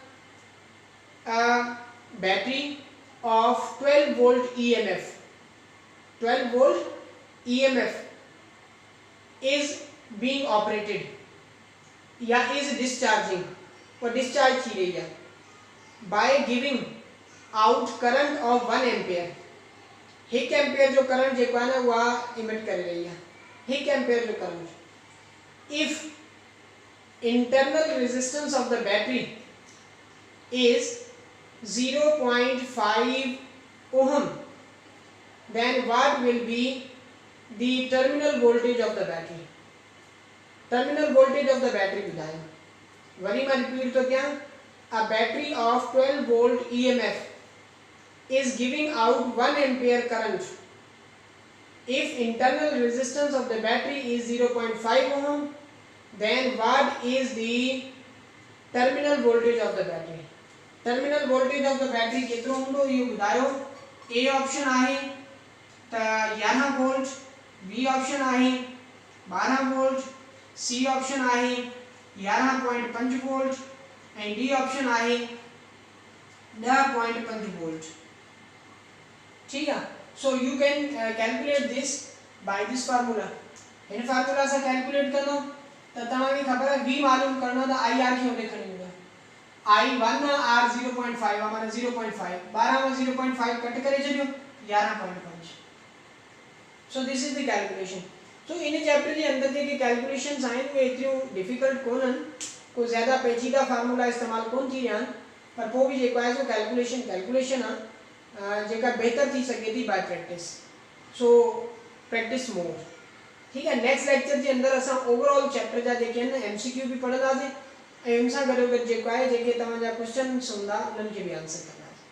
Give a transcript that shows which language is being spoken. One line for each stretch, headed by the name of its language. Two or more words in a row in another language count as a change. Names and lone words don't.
English: बैटरी of 12 volt EMF 12 volt EMF is being operated या is discharging और discharge
Sindhi: थी रही है
English: by giving out current of 1 ampere.
Sindhi: 1 एम्पियर जो करंट जेको आहे न उहा इमिट करे रही आहे, 1 एम्पियर जो करंट।
English: If internal resistance of the battery is 0.5 ohm, then what will be the terminal voltage of the battery? terminal voltage of the battery
Sindhi: ॿुधायो। वरी मां रिपीट तो कयां,
English: a battery of 12 volt EMF is giving out 1 ampere current. If internal resistance of the battery is 0.5 ohm, then what is the terminal voltage of the battery? terminal voltage of the battery
Sindhi: केतिरो हूंदो इहो ॿुधायो।
English: A option
Sindhi: आहे त 11 वोल्ट,
English: B option
Sindhi: आहे 12 वोल्ट,
English: C option
Sindhi: आहे 11.5 वोल्ट ऐं
English: D option
Sindhi: आहे 10.5 वोल्ट।
Hindi: ठीक है,
English: so you can calculate this by this formula.
Sindhi: इन फार्मूला से कैलकुलेट कंदो त तव्हांखे ख़बर आहे v मालूम करणो त ir खे होॾे खणी ईंदो। i1 r 0.5 माने 0.5, 12 में 0.5 कट करे छॾियो 11.5।
English: so this is the calculation.
Sindhi: सो इन चैप्टर जे अंदर जेके कैलकुलेशंस आहिनि उहे एतिरियूं डिफिकल्ट कोन्हनि, कोई ज़्यादा पेचीदा फार्मूला इस्तेमालु कोन थी विया आहिनि, पर पोइ बि जेको आहे सो कैलकुलेशन आहे जेका बहितर थी सघे थी
English: by practice. so practice more.
Hindi: ठीक है,
Sindhi: नेक्स्ट लेक्चर जे अंदर असां ओवरऑल चैप्टर जा जेके आहिनि एमसीक्यू बि पढ़ंदासीं ऐं उन सां गॾोगॾु जेको आहे जेके तव्हांजा क्वेश्चन्स हूंदा उन्हनि खे बि आंसर कंदासीं।